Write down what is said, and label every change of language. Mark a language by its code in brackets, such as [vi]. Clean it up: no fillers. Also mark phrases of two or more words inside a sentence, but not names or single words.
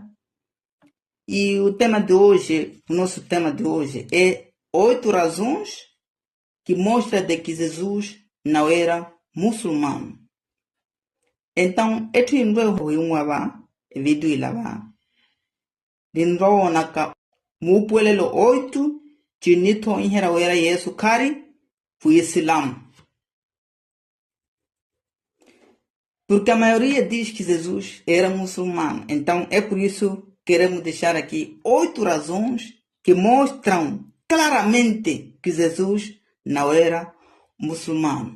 [pt] E o tema de hoje, o nosso tema de hoje é 8 razões que mostram de que Jesus não era muçulmano. Então, este não é o vídeo lá. [vmw] Não naka mupulelo 8 Tinito inhera era Yesu Kari o Islã. [pt] Porque a maioria diz que Jesus era muçulmano. Então é por isso que queremos deixar aqui 8 razões que mostram claramente que Jesus não era muçulmano.